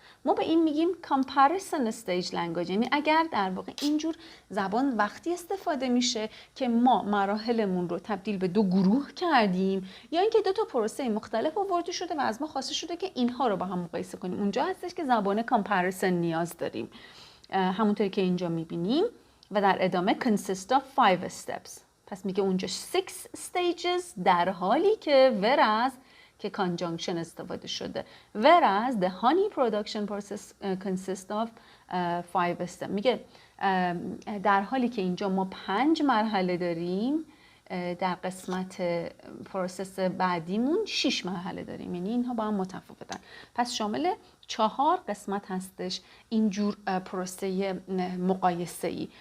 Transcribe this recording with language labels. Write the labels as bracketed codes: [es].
[fa] ما به این میگیم comparison stage language. یعنی اگر در واقع اینجور زبان وقتی استفاده میشه که ما مراحلمون رو تبدیل به 2 گروه کردیم یا اینکه 2 تا پروسه مختلف آورده شده و از ما خواسته شده که اینها رو با هم مقایسه کنیم. اونجا هستش که زبان comparison نیاز داریم. همونطوری که اینجا میبینیم و در ادامه [en] consist of 5 steps. [fa] پس میگه اونجا 6 stages در حالی که whereas که conjunction استفاده شده. [en] Whereas the honey production process consists of 5 steps. [fa] میگه در حالی که اینجا ما 5 مرحله داریم، در قسمت پروسس بعدیمون 6 مرحله داریم. یعنی اینها با هم متفاوتن. پس شامل 4 قسمت هستش اینجور پروسه مقایسه‌ای.